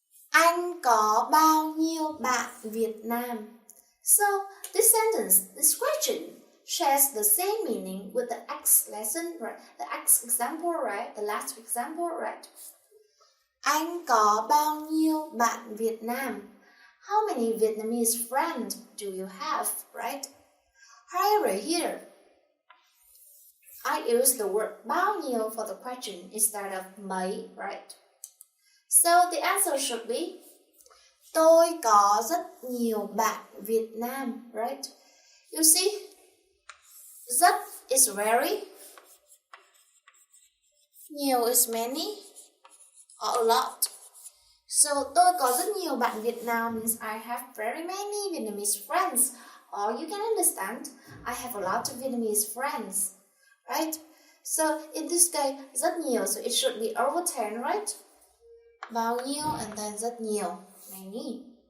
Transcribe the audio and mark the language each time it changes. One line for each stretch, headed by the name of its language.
Vietnamese: Anh có bao nhiêu bạn Việt Nam?
English: So, this sentence, this question shares the same meaning with the X lesson, right? The X example, right? The last example, right?
Vietnamese: Anh có bao nhiêu bạn Việt Nam?
English: How many Vietnamese friends do you have, right? However, here, I use the word bao nhiêu for the question instead of mấy, right? So the answer should be,
Vietnamese: tôi có rất nhiều bạn Việt Nam,
English: right? You see, rất is very, nhiều is many, or a lot. So
Vietnamese: tôi có rất nhiều bạn Việt Nam
English: means I have very many Vietnamese friends. Or you can understand, I have a lot of Vietnamese friends, right? So in this case, rất nhiều, so it should be over 10, right? Bao nhiêu and then rất nhiều, many.